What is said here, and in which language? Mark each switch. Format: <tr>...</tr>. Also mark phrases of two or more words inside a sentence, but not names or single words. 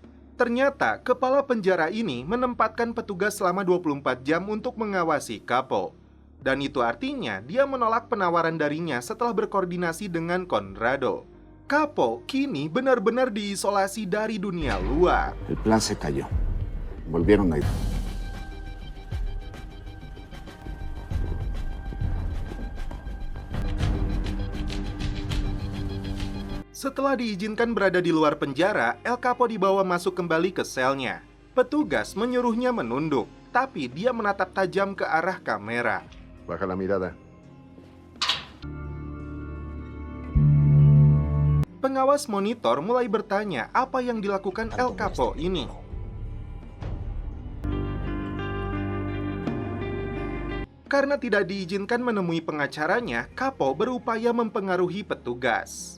<id>Ternyata kepala penjara ini menempatkan petugas selama 24 jam untuk mengawasi Capo. Dan itu artinya dia menolak penawaran darinya setelah berkoordinasi dengan Conrado. Capo kini benar-benar diisolasi dari dunia luar.</id> <es>El plan se cayó. Volvieron a ir.</es> <id>Setelah diizinkan berada di luar penjara, El Capo dibawa masuk kembali ke selnya. Petugas menyuruhnya menunduk, tapi dia menatap tajam ke arah kamera.</id> <es>Baja la mirada.</es> <id>Pengawas monitor mulai bertanya apa yang dilakukan El Capo ini. Karena tidak diizinkan menemui pengacaranya, Capo berupaya mempengaruhi petugas.</id>